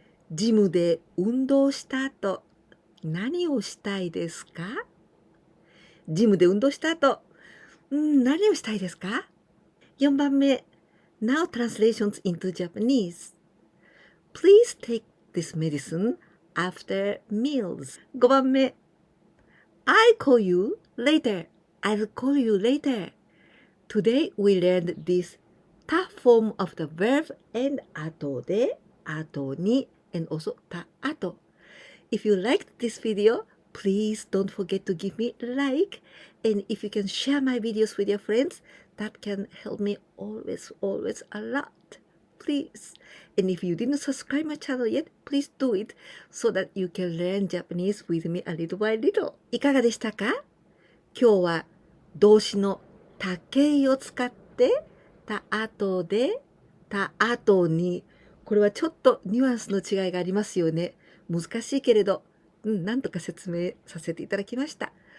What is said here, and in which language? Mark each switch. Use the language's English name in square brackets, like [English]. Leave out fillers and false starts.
[Japanese] ジムで運動した後、何をしたいですか？ジムで運動した後、何をしたいですか？ 4番目、 [English] Now translations into Japanese. Please take this medicine after meals. [Japanese] 5番目、 [English] I'll call you later. I'll call you later. Today we learned this ta form of the verb and 後で、後に and also た後. If you liked this video, please don't forget to give me a like, and if you can share my videos with your friends, that can help me always a lot. Please. And if you didn't subscribe my channel yet, please do it so that you can learn Japanese with me a little by little. [Japanese] いかがでしたか？今日は動詞のたけいを使ってた後で、た後に、これはちょっとニュアンスの違いがありますよね。難しいけれど、なんとか説明させていただきました。